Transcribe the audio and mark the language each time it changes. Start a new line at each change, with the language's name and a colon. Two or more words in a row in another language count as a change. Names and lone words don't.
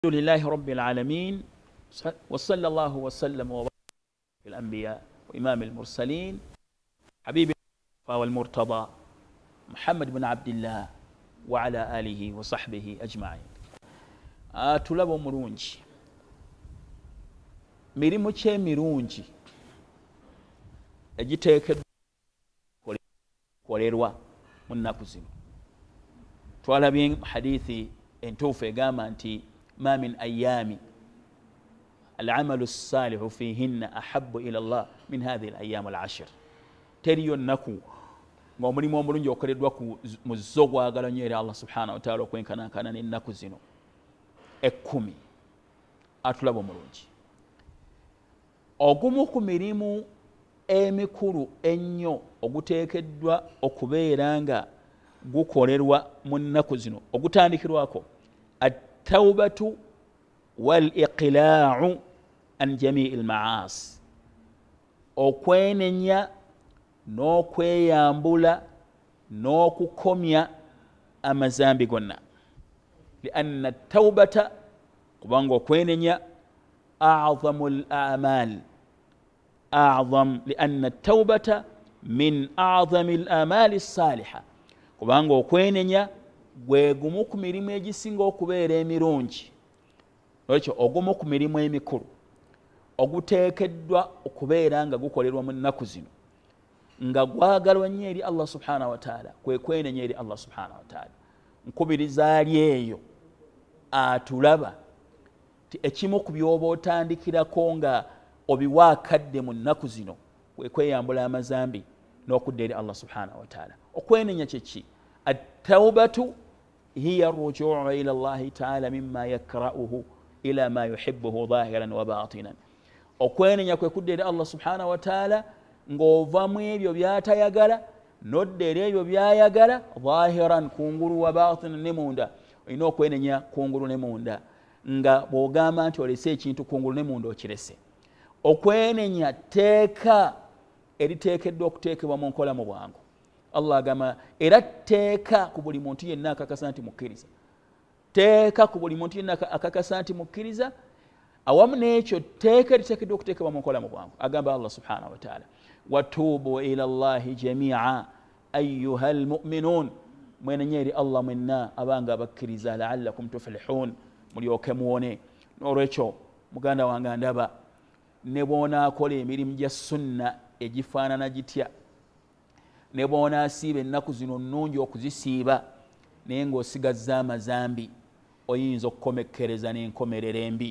Arabic: الحمد لله رب العالمين وصلى الله وسلم وبارك على الأنبياء وإمام المرسلين حبيب والمرتضى محمد بن عبد الله وعلى آله وصحبه أجمعين.
Ganda: tulaba omulungi mirimu kye mirungi egiteekeddwa kolerwa mu nnaku zino. Twalabye hadithi entuufu egamba nti
Arabic: ما من أيام العمل الصالح فيهن أحب إلى الله من هذه الأيام العشر. تريو النكو
Ganda: ng'omulimu omulungi okoleddwa mu zo gwagala nnyo eri Allah
Arabic: سبحانه وتعالى
Ganda: okwenkanankana n'ennaku zino 10 atulaba omulungi. Ogumu ku mirimu emikulu ennyo oguteekeddwa okubeera nga gukolerwa mu nnaku zino ogutandikirwako
Arabic: التوبة والإقلاع عن جميع المعاصي.
Ganda: okwenenya n'okweyambula n'okukomya amazambi gonna.
Arabic: لأن التوبة
Ganda: kubanga okwenenya
Arabic: أعظم الأعمال لأن التوبة من أعظم الأعمال الصالحة.
Ganda: kubanga okwenenya gwe gumu ku mirimu egisinga okubeera emirungi. Olwekyo ogumu ku mirimu emikulu oguteekeddwa okubeera nga gukolerwa mu nnaku zino nga gwagalwa nnyo eri Allah
Arabic: سبحانه وتعالى
Ganda: kwe kwenenya eri Allah
Arabic: سبحانه وتعالى.
Ganda: Nkubiriza ali eyo atulaba ti ekimu ku byoba otandikirako nga obiwaakadde mu nnaku zino kwe kweyambula amazambi n'okudda eri Allah
Arabic: سبحانه وتعالى.
Ganda: Okwenenya kyeki?
Arabic: التوبة هي الرجوع إلى الله تعالى مما يكرهه إلى ما يحبه ظاهرا وباطنا.
Ganda: okwenenya kwe kudda eri Allah
Arabic: سبحانه وتعالى
Ganda: ng'ovamu ebyo by'atayagala n'odda eri ebyo by'ayagala ظاهرا kungulu
Arabic: وباطنا
Ganda: ne munda. Olina okwenenya kungulu ne munda nga bw'ogamba nti olese ekintu kungulu ne munda okirese. Okwenenya teeka eriteekeddwa okuteekebwa mu nkola mu bwangu. Allah agamba era teeka ku buli muntu yenna akakasa nti mukkiriza. Teeka ku buli muntu yenna akakasa nti mukkiriza. Awamu n'ekyo teeka eriteekeddwa okuteekebwa mu nkola mu bwangu.
Arabic: Agamba الله سبحانه وتعالى وتوبوا إلى الله جميعا أيها المؤمنون.
Ganda: Mwenenya eri Allah mwenna abanga abakkiriza
Arabic: لعلكم تفلحون
Ganda: mulyoke muwone. N'olwekyo muganda wange ndaba ne bw'onaakola emirimu gya sunna egifaanana gitya ne bw'onaasiiba ennaku zino nnungi okuzisiiba naye ng'osigazza amazambi oyinza okukomekkereza n'enkomerero embi.